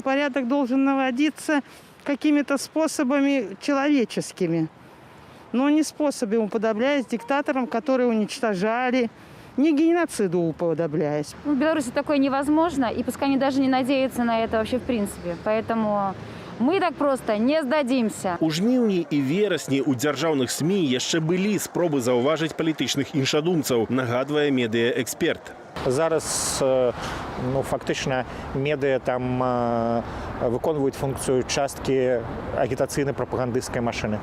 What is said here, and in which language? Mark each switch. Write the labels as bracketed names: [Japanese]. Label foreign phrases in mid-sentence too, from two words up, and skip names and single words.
[Russian] Порядок должен наводиться какими-то способами человеческими. Но не способами уподобляясь диктаторам, которые уничтожали, не геноциду уподобляясь. В Беларуси такое невозможно, и пускай они даже не надеются на это вообще в принципе. Поэтому мы так просто не сдадимся. [Belarusian] У жніўні і верасні ў дзяржаўных СМІ яшчэ былі спробы заўважыць палітычных іншадумцаў, нагадвае медыяэксперт. [Ukrainian] Зараз фактично медіа там виконують функцію частки агітаційної прапагандистської машини.